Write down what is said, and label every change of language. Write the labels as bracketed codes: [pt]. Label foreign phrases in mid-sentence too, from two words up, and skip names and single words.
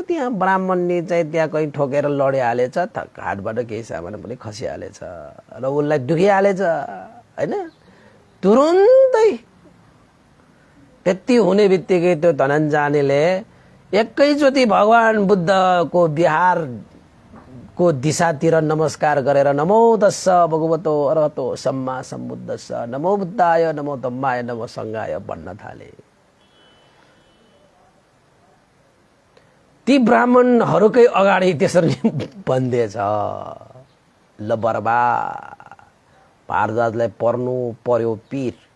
[ne] त्यहाँ ब्राह्मणले चाहिँ त्यहाँ कहीँ ठोकेर लडिहालेछ, हातबाट केही सामान पनि खसिहालेछ र उसलाई दुखिहालेछ, हैन? तुरुन्तै त्यति हुने बित्तिकै त्यो धनञ्जयले एकैचोटि भगवान बुद्धको विहारको दिशातिर नमस्कार गरेर [pi] नमो तस्स भगवतो अरहतो सम्मा सम्बुद्धस्स नमो बुद्धाय नमो धम्माय नमो सङ्घाय [ne] भन्न थाले। ती ब्राह्मणहरूकै अगाडि त्यसरी भन्दैछ। ल बर्बा, भारद्वाजलाई पर्नु पर्यो पीर।